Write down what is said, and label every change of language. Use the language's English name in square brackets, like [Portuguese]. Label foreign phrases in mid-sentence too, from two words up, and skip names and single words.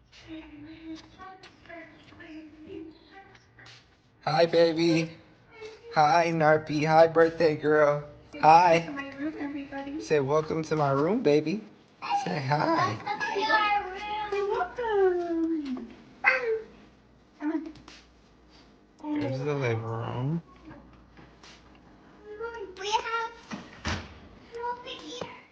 [English] Hi, baby. Hi, Narpy. Hi, birthday girl. Hi. Welcome to my room, everybody. Say welcome to my room, baby. Say hi. Welcome. Come on. Here's the living room. We have over here.